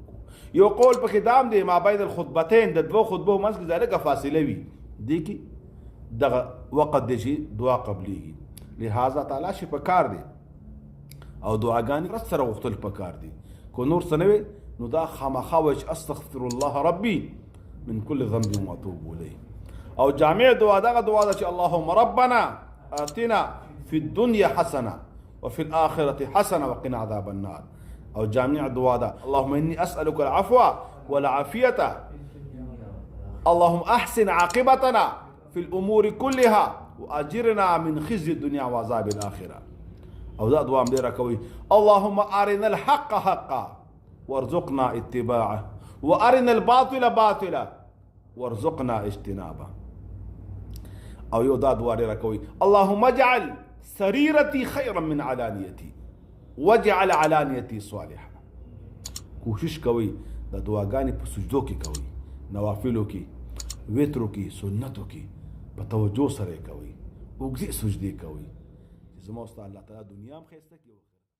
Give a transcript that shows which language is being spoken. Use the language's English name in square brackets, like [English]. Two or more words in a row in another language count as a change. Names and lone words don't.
[Pashto] یو قول پکې دام دی [Arabic] ما بین الخطبتین [Pashto] د دوه خطبو منځ کې لږه فاصله وي، دې کې دغه وخت دی چې دعا قبلیږي. لہذا تعالی شي په کار دی او دعاګانې رس سره غوښتل په کار دي. کو نور څه نه وي نو دا خامخا وایي چې [Arabic] استغفر الله ربي من كل ذنب واتوب الیه. [Pashto] او جامع دعا دغه دعا ده چې [Arabic] اللهم ربنا آتنا فی الدنیا حسنه وفي الآخرة حسنه وقنا عذاب النار. [Pashto] او جامع دعا ده [Arabic] اللهم اني اسألك العفو والعافية اللهم احسن عاقبتنا في الامور كلها واجرنا من خزي الدنيا وعذاب الاخره. [Pashto] او دا دعا ډیره کوي [Arabic] اللهم ارنا الحق حقا وارزقنا اتباعه وارنا الباطل باطلا وارزقنا اجتنابه. [Pashto] او یو دا دعا ډیره کوي [Arabic] اللهم اجعل سريرتي خيرا من علانيتي وجعل علانیتی صالحه. [Pashto] کوشش کوي د دعاګانې په سجدو کې کوي، نوافلو کې، وترو کې، سنتو کې په توجه سره کوي، اوږدې سجدې کوي چې زما ستا الله تعالی دنیا هم ښایسته کړي.